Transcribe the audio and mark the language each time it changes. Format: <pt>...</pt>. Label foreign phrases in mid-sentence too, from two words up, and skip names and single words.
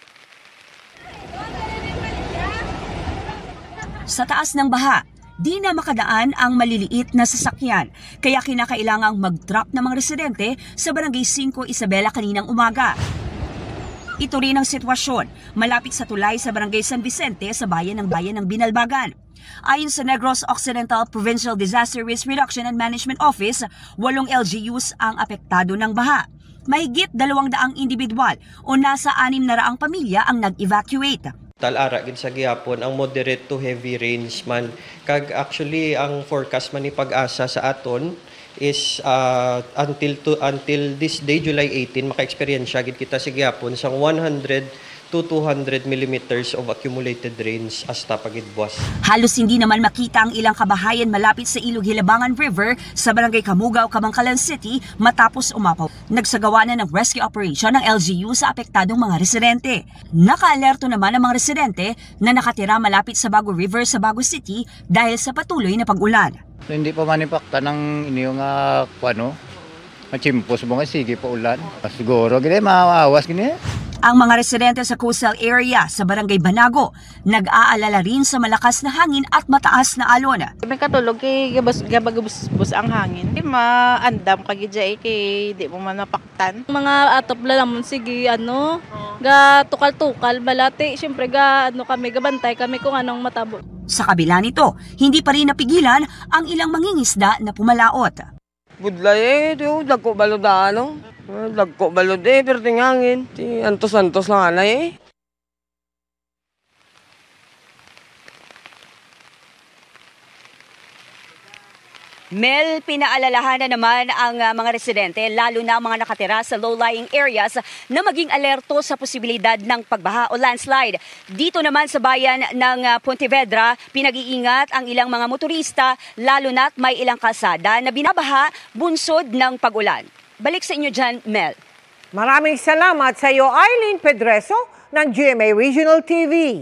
<tl>Sa taas ng baha, di na makadaan ang maliliit na sasakyan kaya kinakailangang mag-drop ng mga residente sa Barangay 5 Isabela kaninang umaga. Ito rin ang sitwasyon malapit sa tulay sa Barangay San Vicente sa bayan ng Binalbagan. Ayon sa Negros Occidental Provincial Disaster Risk Reduction and Management Office, 8 LGUs ang apektado ng baha. Mahigit 200 individual o nasa 600 pamilya ang nag-evacuate.</tl> <hil>Talara gid sa gihapon ang</hil> <en>moderate to heavy rains</en> <hil>man kag actually ang forecast man ni Pag-asa sa aton</hil> <en>is until this day</en> <hil>July 18 maka-experience gid kita sa gihapon sang</hil> <en>100 to 200 millimeters of accumulated rains</en> <hil>hasta pagidbuas.</hil> <tl>Halos hindi naman makita ang ilang kabahayan malapit sa Ilog Hilabangan River sa Barangay Kamugaw, Kabangkalan City matapos umapaw. Nagsagawa na ng</tl> <en>rescue operation</en> <tl>ng LGU sa apektadong mga residente. Naka-alerto naman ang mga residente na nakatira malapit sa Bago River sa Bago City dahil sa patuloy na pag-ulan.</tl> <hil>Hindi pa manipakta ng inyo nga machimpos mo nga sige pa ulan. Siguro gini maawas gini.</hil> <tl>Ang mga residente sa coastal area sa Barangay Banago nag-aalala rin sa malakas na hangin at mataas na alon.</tl> <hil>May katulog kay gabagabus ang hangin. Di maandam kag djay kay di mo man napaktan. Mga atop lalamon sige ga tukal-tukal balati syempre kami gabantay kami kung anong matabo.</hil> <tl>Sa kabila nito, hindi pa rin napigilan ang ilang mangingisda na pumalaot.</tl> <hil>Budlay dagko balod dagko balod pero tingangin. Antos-antos lang anay</hil> <tl>Mel, pinaalalahanan naman ang mga residente, lalo na ang mga nakatira sa</tl> <en>low-lying areas,</en> <tl>na maging alerto sa posibilidad ng pagbaha o landslide. Dito naman sa bayan ng Pontevedra, pinag-iingat ang ilang mga motorista, lalo na't may ilang kalsada na binabaha bunsod ng pag-ulan. Balik sa inyo dyan, Mel. Maraming salamat sa iyo, Eileen Pedreso ng GMA Regional TV.</tl>